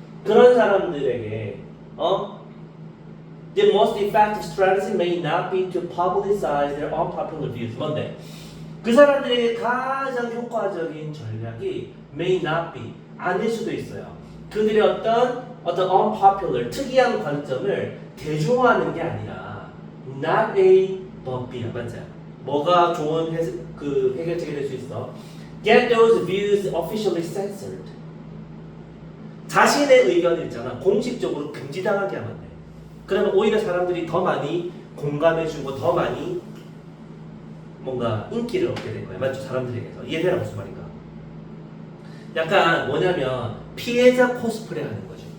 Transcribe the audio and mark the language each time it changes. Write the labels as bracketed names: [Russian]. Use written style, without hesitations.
[English] 그런 사람들에게, the most effective strategy may not be to publicize their unpopular views. [Korean] 뭔데? 그 사람들에게 가장 효과적인 전략이 may not be, 아닐 수도 있어요. 그들의 어떤 unpopular, 특이한 관점을 대중화하는 게 아니라 not A, but B야. 맞죠? 뭐가 좋은 해결책이 될 수 있어? [English] Get those views officially censored. [Korean] 자신의 의견을 있잖아. 공식적으로 금지당하게 하면 돼. 그러면 오히려 사람들이 더 많이 공감해주고 더 많이 뭔가 인기를 얻게 될 거야. 맞죠? 사람들에게서. 이해되나 무슨 말인가? 약간 뭐냐면 피해자 코스프레 하는 거죠.